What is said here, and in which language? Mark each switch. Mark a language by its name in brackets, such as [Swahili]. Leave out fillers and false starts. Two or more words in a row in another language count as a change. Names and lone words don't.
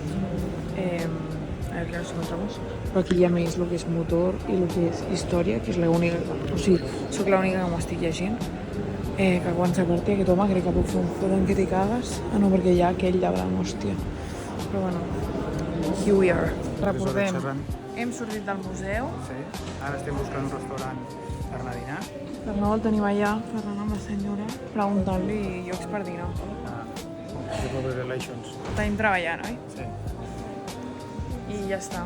[Catalan] A veure què [Spanish] nos encontramos. [Catalan] Però aquí hi ha més el que és motor i el que és història, que és l'única... O sigui, soc l'única que m'ho estic llegint. Que quan s'aparti aquest home crec que puc fer un foten que t'hi cagues. Ah, no, perquè hi ha aquell llabrant, hòstia. Però bueno, [English] here we are. [Catalan] Recordem, hem sortit del museu. Sí. Ara estem buscant un restaurant per anar a dinar. L'Arnau el tenim allà, parlant amb la senyora, preguntant-li llocs per dinar. [English] Public Relations. [Catalan] Tenim treballant, oi? Sí. I ja està.